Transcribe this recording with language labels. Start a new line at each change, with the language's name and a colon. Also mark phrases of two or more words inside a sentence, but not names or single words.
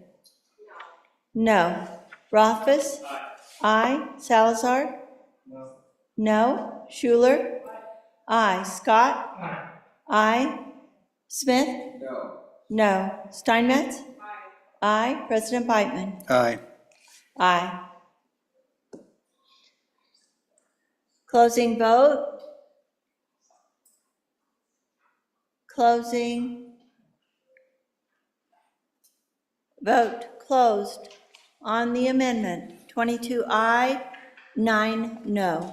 English: No. Rothfuss. I. Salazar. No. Schuler. I. Scott. I. Smith. No. Steinmetz. I. President Beitman. Aye. Aye. Closing vote. Closing. Vote closed on the amendment. 22 aye, 9 no.